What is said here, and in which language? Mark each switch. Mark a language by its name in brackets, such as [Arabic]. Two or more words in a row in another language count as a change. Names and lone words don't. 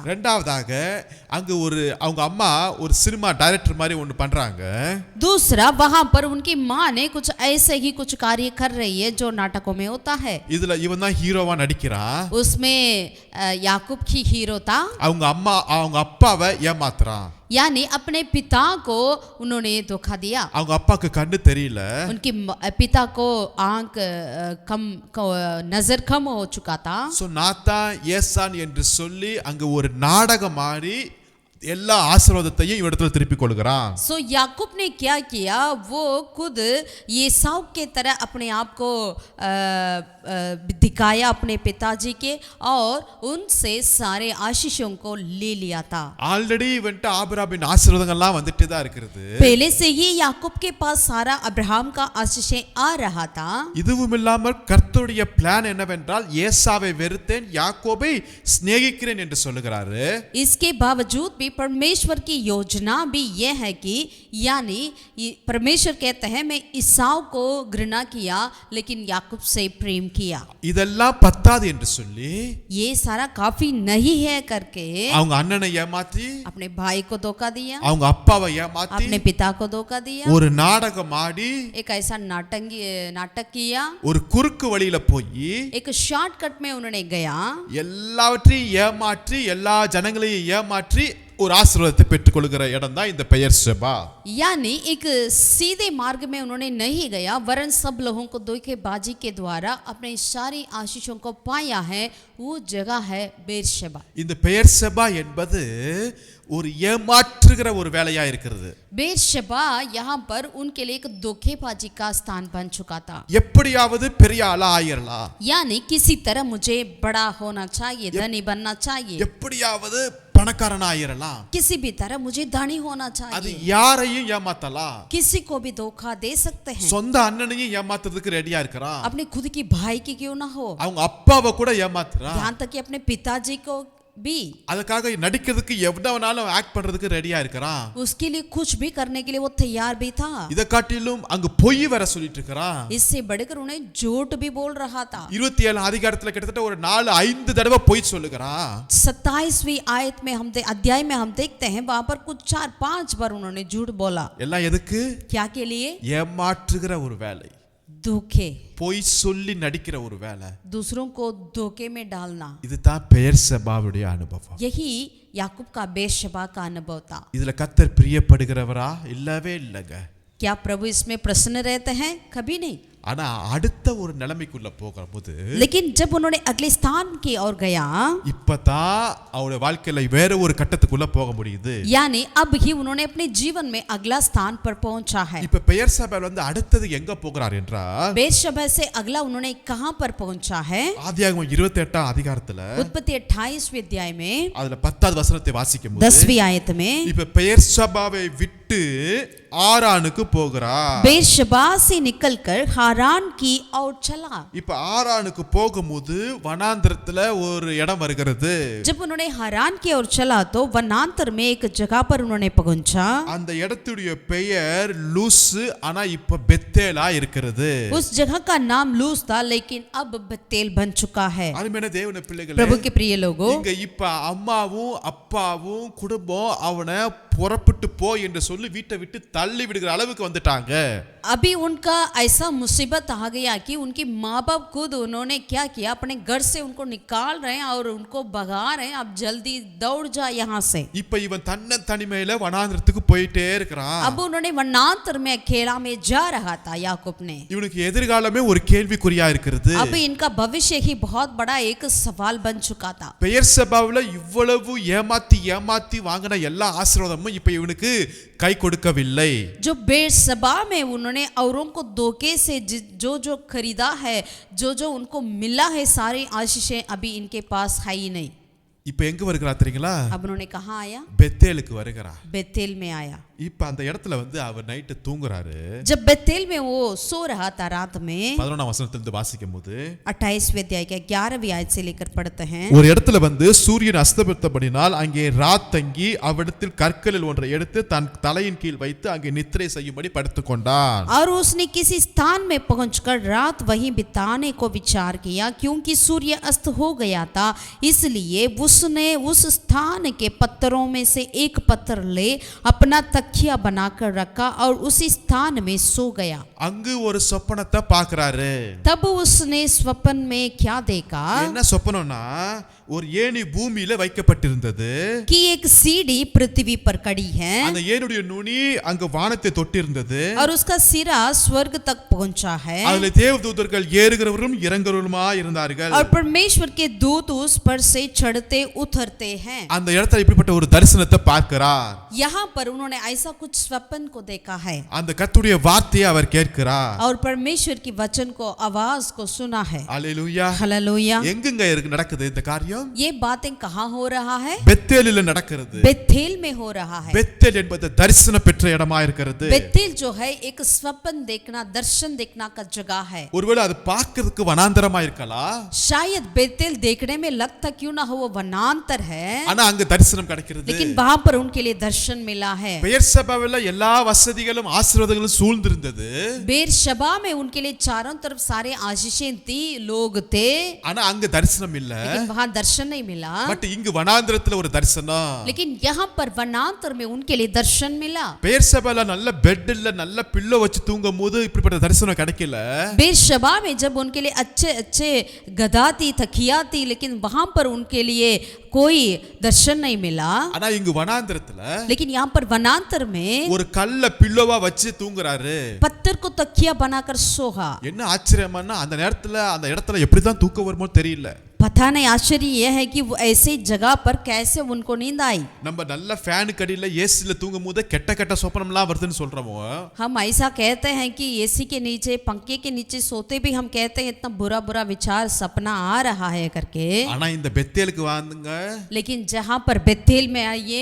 [Tamil] இரண்டாவதாக அங்க ஒரு அவங்க அம்மா ஒரு [English] cinema director [Tamil] மாதிரி ஒன்னு பண்றாங்க. [Hindi] दूसरा वहां पर उनकी माँ ने कुछ ऐसे ही कुछ कार्य कर रही है जो नाटकों में होता है। [Tamil] இதுல இவன் தான் ஹீரோவா நடிக்கிறான். [Hindi] उसमें याकूब की हीरो था। [Tamil] அவங்க அம்மா அவங்க அப்பாவை ஏமாத்துறான். [Hindi] यानी अपने पिता को उन्होंने धोखा दिया। [Tamil] அவங்க அப்பாக்கு கண்ணு தெரியல. [Hindi] उनके पिता को आंख नजर कम हो चुका था। [Tamil] சோ நாத்தான் ஏசான் என்று சொல்லி அங்க ஒரு நாடகம் ஆடி எல்லா ஆசீர்வாதத்தையும் இவரிடத்துல திருப்பிக் கொள்கிறான். [Hindi] सो याकूब ने क्या किया, वो खुद एसाव के तरह अपने आप को दिखाया अपने पिताजी के और उनसे सारे आशीषों को ले लिया था। [Tamil] ஆல்ரெடி இவன்ட்ட ஆபிரகாமின் ஆசீர்வாதங்கள்லாம் வந்துட்டே தான் இருக்குது. [Hindi] पहले से ही याकूब के पास सारा अब्राहम का आशीषें आ रहा था। [Tamil] இதுவும் இல்லாமல் கர்த்தருடைய பிளான் என்னவென்றால் ஏசாவை வெறுத்தேன் யாக்கோபை சிநேகிக்கிறேன் என்று சொல்லுகிறாரு. [Hindi] इसके बावजूद भी परमेश्वर की योजना भी यह है कि यानी परमेश्वर कहते हैं मैं ईसाव को घृणा किया लेकिन याकूब से प्रेम किया। [Tamil] இதெல்லாம் பத்தாது என்று சொல்லி [Hindi] ये सारा काफी नहीं है करके [Tamil] அவங்க அண்ணனை ஏமாத்தி [Hindi] अपने भाई को धोखा दिया, [Tamil] அவங்க அப்பாவை ஏமாத்தி [Hindi] अपने पिता को धोखा दिया, [Tamil] ஒரு நாடகம் ஆடி [Hindi] एक ऐसा नाटक किया, [Tamil] ஒரு குறுக்கு வழியில போய் [Hindi] एक शॉर्टकट में उन्होंने गया, [Tamil] எல்லாவற்றையும் ஏமாற்றி எல்லா ஜனங்களையும் ஏமாற்றி ஒரு ஆசீர்வாதத்தை பெற்றுக்கொள்கிற இடம் தான் இந்த பெயர் செபா. [Hindi] यानी एक सीधे मार्ग में उन्होंने नहीं गया वरन सब लोगों को धोखेबाजी के द्वारा अपने सारी आशीषों को पाया है, वो जगह है बेर्शेबा। [Tamil] இந்த பெயர் செபா என்பது ஒரு ஏமாற்றுகிற ஒரு வேலையா இருக்கிறது. [Hindi] बेर्शेबा यहाँ पर उनके लिए एक धोखेबाजी का स्थान बन चुका था। [Tamil] எப்படியாவது பெரிய ஆளா ஆயிரலாம், [Hindi] यानी किसी तरह मुझे बड़ा होना चाहिए, धनी बनना चाहिए, [Tamil] எப்படியாவது பணக்காரனா ஆயிரலாம், [Hindi] किसी भी तरह मुझे धनी होना [Tamil] அது [Hindi] चाहिए, [Tamil] யாரையும் ஏமாத்தலாம். [Hindi] किसी को भी धोखा दे सकते हैं, [Tamil] சொந்த அண்ணனையும் ஏமாத்துறதுக்கு ரெடியா இருக்கிறான். [Hindi] अपने खुद की भाई की क्यों ना हो, [Tamil] அவங்க அப்பாவை கூட ஏமாத்துறான். [Hindi] यहाँ तक कि अपने पिताजी को भी, [Tamil] அதுக்காக நடிக்கிறதுக்கு எவ்வளவுனாலும் ஆக்ட் பண்றதுக்கு ரெடியா இருக்கிறான். [Hindi] उसके लिए कुछ भी करने के लिए वो तैयार भी था। [Tamil] இத காட்டிலும் அங்க பொய் வர சொல்லிட்டு இருக்கிறான். [Hindi] इससे बढ़कर उन्हें झूठ भी बोल रहा था। [Tamil] 27 அதிகாரத்துல கிட்டத்தட்ட ஒரு 4-5 தடவை பொய் சொல்லுகிறான். [Hindi] 27वीं आयत में अध्याय में हम देखते हैं वहां पर कुछ 4-5 बार उन्होंने झूठ बोला। [Tamil] எல்லாம் எதுக்கு? [Hindi] क्या के लिए? [Tamil] ஏமாற்றுகிற ஒரு வேலை, [Hindi] धोखे, [Tamil] பொய் சொல்லி நடிக்கிற ஒரு வேலை. [Hindi] दूसरों को धोखे में डालना, [Tamil] இதுதான் பெயர் செபாவுடைய அனுபவம். [Hindi] यही याकूब का बेर्शेबा का अनुभव था। [Tamil] இதுல கர்த்தர் பிரியப்படுகிறவரா? இல்லவே இல்லங்க. [Hindi] क्या प्रभु इसमें प्रसन्न रहते हैं? कभी नहीं। [Tamil] ஆனா அடுத்த ஒரு நிலைமைக்குள்ள போகும்போது [Hindi] लेकिन जब उन्होंने अगले स्थान की ओर गया, [Tamil] இப்பதான் அவருடைய வாழ்க்கையில வேற ஒரு கட்டத்துக்குள்ள போக முடியுது. [Hindi] यानी अब ही उन्होंने अपने जीवन में अगला स्थान पर पहुंचा है। [Tamil] இப்ப பெயர் செபா வந்து அடுத்தது எங்க போகிறார் என்றால் [Hindi] बेर्शेबा से अगला उन्होंने कहां पर पहुंचा है? [Tamil] ஆதியாகமம் 28 அதிகாரத்துல [Hindi] उत्पत्ति 28वें अध्याय में [Tamil] அதுல 10வது வசனத்தை வாசிக்கும்போது [Hindi] 10वीं आयत में [Tamil] இப்ப பெயர் செபாவை விட்டு ஆரானுக்கு போகிறார். [Hindi] बेर्शेबा से निकलकर हारान की ओर चला। [Tamil] இப்ப ஆரானுக்கு போகும்போது வனாந்திரத்துல ஒரு இடம் வருகிறது. [Hindi] जब उन्होंने हारान की ओर चला तो वनांतर में एक जगह पर उन्होंने पहुंचा। [Tamil] அந்த இடத்துடைய பெயர் லூஸ், ஆனா இப்ப பெத்தேலா இருக்கிறது. [Hindi] उस जगह का नाम लूस था लेकिन अब बेतेल बन चुका है। [Tamil] அருமையான தேவனுடைய பிள்ளைகளே, [Hindi] प्रभु के प्रिय लोगों, [Tamil] இங்க இப்ப அம்மாவும் அப்பாவும் குடும்பம் அவனை புறப்பட்டு போ என்று சொல்லி வீட்டை விட்டு தள்ளி விடுகிற அளவுக்கு வந்துட்டாங்க. [Hindi] अभी उनका ऐसा मुसीबत आ गया कि उनके माँ बाप खुद उन्होंने क्या किया, अपने घर से उनको निकाल रहे हैं और उनको भगा रहे हैं, अब जल्दी दौड़ जा यहाँ से। [Tamil] இப்ப இவன் தன்ன தனிமையில வனாந்திரத்துக்கு போயிட்டே இருக்கிறான். [Hindi] अब उन्होंने वनांतर में अकेला में जा रहा था याकूब ने। [Tamil] இவனுக்கு எதிர்காலமே ஒரு கேள்விக்குறியா இருக்கிறது. [Hindi] अब इनका भविष्य ही बहुत बड़ा एक सवाल बन चुका था। [Tamil] பெயர் செபாவுல இவ்வளவு ஏமாத்தி வாங்கின எல்லா ஆசீர்வாதமும் இப்ப இவனுக்கு கை கொடுக்கவில்லை. [Hindi] जो बेर्शेबा में उन्होंने औरों को धोखे से जो खरीदा है, जो उनको मिला है, सारी आशीषें अभी इनके पास है ही नहीं। [Tamil] இப்ப எங்க வருகிறா தெரியுங்களா? [Hindi] अब उन्होंने कहाँ आया? [Tamil] பெத்தேலுக்கு வருகிறா. [Hindi] बेतेल में आया। [Tamil] இப்ப அந்த இடத்துல வந்து அவர் நைட்டு தூங்குறாரு. [Hindi] जब बेतेल में वो सो रहा था रात में, [Tamil] 11ஆம் வசனத்திலிருந்து வாசிக்கும்போது [Hindi] 28वें अध्याय के 11वीं आयत से लेकर पढ़ते हैं। [Tamil] ஒரு இடத்துல வந்து சூரியன் அஸ்தமித்தபடினால் அங்கே ராத் தங்கி அவ்விடத்தில் கற்களில் ஒன்றை எடுத்து தன் தலையின் கீழ் வைத்து அங்கே நித்திரை செய்யும்படி படுத்துக் கொண்டான். [Hindi] और उसने किसी स्थान में पहुंचकर रात वहीं बिताने को विचार किया, क्योंकि सूर्य अस्त हो गया था, इसलिए उसने उस स्थान के पत्थरों में से एक पत्थर ले अपना तकिया बनाकर रखा और उसी स्थान में सो गया. [Tamil] அங்கு ஒரு சொப்பனத்தை பார்க்கறாரு. [Hindi] तब उसने स्वप्न में क्या देखा [Tamil] என்ன சொப்பனம்னா ஒரு ஏணி பூமியில வைக்கப்பட்டிருந்தது. [Hindi] कि एक सीढ़ी पृथ्वी पर खड़ी है [Tamil] அந்த ஏணியுடைய நுனி அங்க வானத்தை தொட்டிருந்தது. [Hindi] और उसका सिरा स्वर्ग तक पहुंचा है [Tamil] அதுல தேவதூதர்கள் ஏறுகிறவரும் இறங்குகிறவருமா இருந்தார்கள். [Hindi] और परमेश्वर के दूत उस पर से चढ़ते उतरते हैं. [Tamil] அந்த இடத்துல இப்படிப்பட்ட ஒரு தரிசனத்தை பார்க்கிறார். [Hindi] यहाँ पर उन्होंने ऐसा कुछ स्वप्न को देखा है [Tamil] அந்த கர்த்தருடைய வார்த்தையை அவர் கேட்கிறார். [Hindi] और परमेश्वर की वचन को आवाज को सुना है. [Tamil] அல்லேலூயா. [Hindi] हालेलुया. [Tamil] எங்கங்க நடக்குது இந்த காரியம்? [Hindi] ये बातें कहाँ हो रहा है? [Tamil] பெத்தேலில நடக்கிறது. [Hindi] बेथेल में हो रहा है. [Tamil] பெத்தேல் என்பது தரிசனம் பெற்ற இடமா இருக்கிறது. [Hindi] बेथेल जो है एक स्वप्न देखना दर्शन देखना का जगह है. [Tamil] ஒருவேளை அது பார்க்கிறதுக்கு வனாந்தரமா இருக்கலாம். [Hindi] शायद बेथेल देखने में लगता क्यों ना हो वो वनांतर है [Tamil] ஆனா அங்க தரிசனம் கிடைக்கிறது. [Hindi] लेकिन वहां पर उनके लिए दर्शन मिला है. [Tamil] பெயர்சபாவில எல்லா வசதிகளும் ஆசீர்வாதங்களும் சூழ்ந்திருந்தது. [Hindi] बेरशबा में उनके लिए चारों तरफ सारे आशीषें थी लोग थे [Tamil] ஆனா அங்க தரிசனம் இல்ல. [Hindi] लेकिन वहां दर्शन नहीं मिला. [Tamil] பட் இங்கு வனாந்தரத்துல ஒரு தரிசனம். [Hindi] लेकिन यहाँ पर वनांतर में उनके लिए दर्शन मिला. [Tamil] பெயர்சபால நல்ல பெட் இல்ல நல்ல பில்லோ வச்சு தூங்கும்போது இப்படிப்பட்ட தரிசனம் கிடைக்கல. [Hindi] बेरशबा में जब उनके लिए अच्छे अच्छे गदा थी तकिया थी लेकिन वहां पर उनके लिए कोई दर्शन नहीं मिला. [Tamil] ஆனா இங்கு வனாந்தரத்துல [Hindi] लेकिन यहाँ पर वनांतर में [Tamil] ஒரு கல்ல பில்லோவா வச்சு தூங்குறாரு. [Hindi] पत्थर को तकिया बनाकर सोहा. [Tamil] என்ன ஆச்சரியமானா அந்த நேரத்துல அந்த இடத்துல எப்படிதான் தூக்கம் வருமோ தெரியல. [Hindi] पता नहीं आश्चर्य यह है कि वो ऐसी जगह पर कैसे उनको नींद आई. [Tamil] நம்ம நல்ல ஃபேன் கடியில ஏசில தூங்கும்போது கெட்ட கெட்ட சொப்பனம்லாம் வருதுன்னு சொல்றோமோ. [Hindi] हम ऐसा कहते हैं कि एसी के नीचे पंखे के नीचे सोते भी हम कहते हैं इतना बुरा बुरा विचार सपना आ रहा है करके. [Tamil] ஆனா இந்த பெத்தேலுக்கு வாங்க [Hindi] लेकिन जहाँ पर बेथेल में आइए